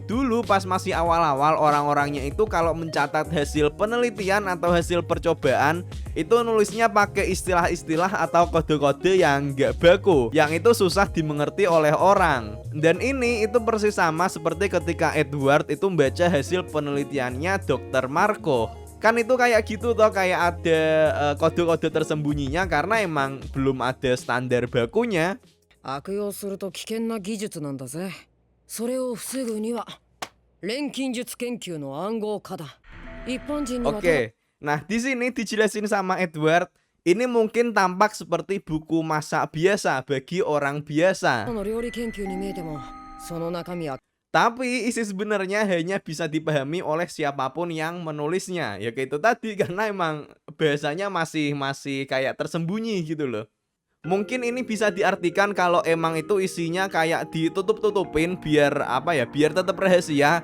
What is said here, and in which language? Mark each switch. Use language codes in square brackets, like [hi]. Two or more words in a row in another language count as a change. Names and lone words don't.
[id] Dulu pas masih awal-awal orang-orangnya itu kalau mencatat hasil penelitian atau hasil percobaan itu nulisnya pakai istilah-istilah atau kode-kode yang gak baku, yang itu susah dimengerti oleh orang. Dan ini itu persis sama seperti ketika Edward itu membaca hasil penelitiannya Dr. Marco. Kan itu kayak gitu toh, kayak ada kode-kode tersembunyinya karena emang belum ada standar bakunya. [ja] 悪用すると危険な技術なんだぜ。それを防ぐには錬金術研究の暗号化だ。一般人には [id] Oke, nah di sini dijelasin sama Edward, ini mungkin tampak seperti buku masak biasa bagi orang biasa. [ja] の料理研究に見えてもその中身は [id] Tapi isi sebenarnya hanya bisa dipahami oleh siapapun yang menulisnya. Ya kayak itu tadi karena emang bahasanya masih kayak tersembunyi gitu loh. Mungkin ini bisa diartikan kalau emang itu isinya kayak ditutup-tutupin biar apa ya, biar tetap rahasia.